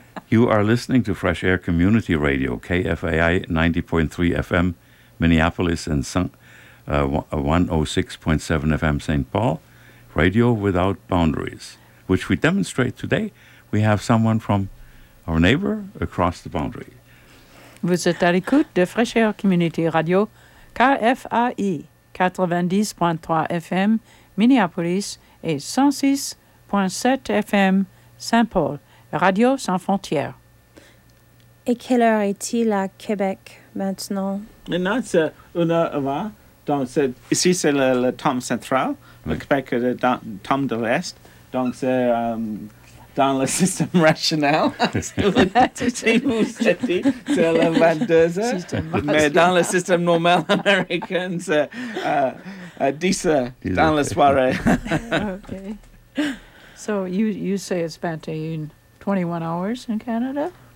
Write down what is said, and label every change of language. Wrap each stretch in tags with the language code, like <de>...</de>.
<en>you are listening to Fresh Air Community Radio, KFAI 90.3 FM, Minneapolis and Saint. 106.7 FM St. Paul, Radio Without Boundaries, which we demonstrate today. We have someone from our neighbor across the boundary.</en> <fr>Vous êtes à l'écoute de Fraîcheur Community Radio, KFAI, 90.3 FM, Minneapolis, et 106.7 FM St. Paul, Radio Sans Frontières. Et quelle heure est-il à Québec maintenant? Maintenant, c'est 1h20. Donc, ici, c'est le temps central. Le Québec est le temps de l'Est. Donc, c'est dans le système rationnel. Si vous le dites, c'est le 22h. Mais dans le système normal américain, c'est 10h dans la soirée. OK.</fr> <en>So, you say it's been 21 hours in Canada?</en>